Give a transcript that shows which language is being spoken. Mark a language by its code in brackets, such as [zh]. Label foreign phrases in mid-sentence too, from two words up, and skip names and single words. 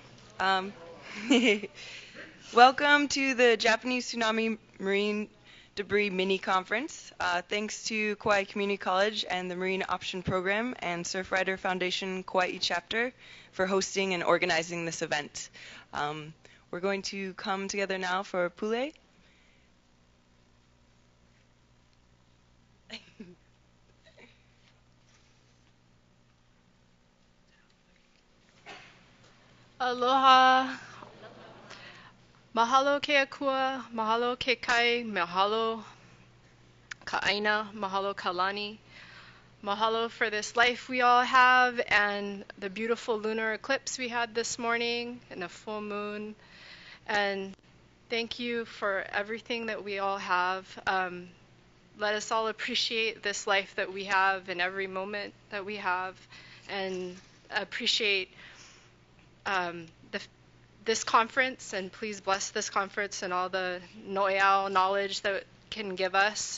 [en] Um, Welcome to the Japanese Tsunami Marine Debris Mini Conference. Thanks to Kauai Community College and the Marine Option Program and Surfrider Foundation Kauai Chapter for hosting and organizing this event. We're going to come together now for Pule. Aloha. [haw] Mahalo ke akua, mahalo ke kai, mahalo ka aina, mahalo ka lani. [en] Mahalo for this life we all have and the beautiful lunar eclipse we had this morning and a full moon. And thank you for everything that we all have. Let us all appreciate this life that we have and every moment that we have and appreciate this conference, and please bless this conference and all the noeau knowledge that can give us.